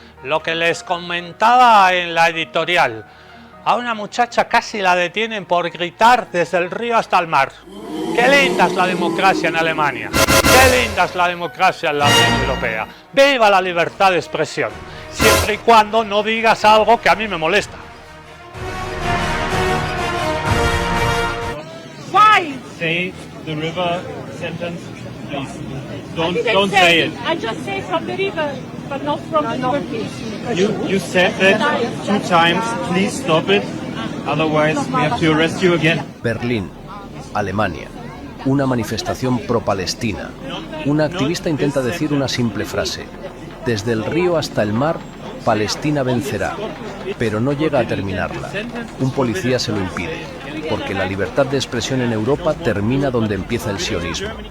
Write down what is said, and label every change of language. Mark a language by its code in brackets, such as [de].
[es] Lo que les comentaba en la editorial. A una muchacha casi la detienen por gritar desde el río hasta el mar. ¡Qué linda es la democracia en Alemania! ¡Qué linda es la democracia en la Unión Europea! ¡Viva la libertad de expresión! Siempre y cuando no digas algo que a mí me molesta. [en] Why? Say the river sentence, please. I didn't Don't say it. I just say from the river, but not from the river, please. You said that 2 times. Please stop it. Otherwise, we have to arrest you again. [es] Berlín, Alemania. Una manifestación pro-palestina. Una activista intenta decir una simple frase. Desde el río hasta el mar, Palestina vencerá. Pero no llega a terminarla. Un policía se lo impide. Porque la libertad de expresión en Europa termina donde empieza el sionismo.